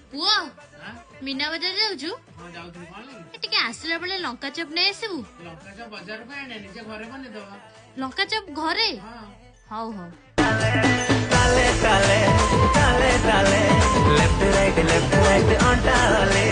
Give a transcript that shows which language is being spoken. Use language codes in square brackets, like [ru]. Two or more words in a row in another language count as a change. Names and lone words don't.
[or] ପୁଅ ମୀନା ବଜାର ଯାଉଛୁ ଟିକେ ଆସଲା ବେଳେ ଲଙ୍କା ଚପ ନୈ ଆସବୁ ଲଙ୍କା ଚପ ବଜାର ପେ ଆଣେ ନିଜେ ଘରେ ବନେ ଦବା ଲଙ୍କା ଚପ ଘରେ ହାଉ ହାଉ ତାଲେ ତାଲେ ତାଲେ ତାଲେ [en] left right on [or] ताले